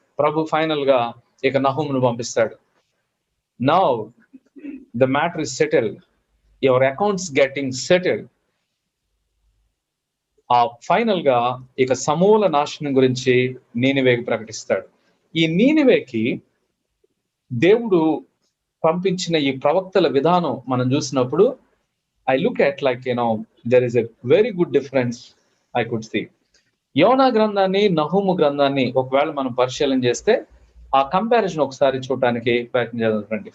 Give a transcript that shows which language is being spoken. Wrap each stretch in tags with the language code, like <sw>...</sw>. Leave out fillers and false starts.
<te>ప్రభు final గా ఇక నహూమును పంపిస్తాడు.</te> <en>Now the matter is settled, your accounts getting settled.</en> <te>ఆ ఫైనల్ గా ఇక సమూల నాశనం గురించి నీనివేకి ప్రకటిస్తాడు. ఈ నీనివేకి దేవుడు పంపించిన ఈ ప్రవక్తల విధానం మనం చూసినప్పుడు</te> <en>I look at there is a very good difference I could see.</en> <te>యోనా గ్రంథాన్ని నహూము గ్రంథాన్ని ఒకవేళ మనం పరిశీలన చేస్తే ఆ కంపారిజన్ ఒకసారి చూడటానికి ప్రయత్నం చేద్దాం.</te>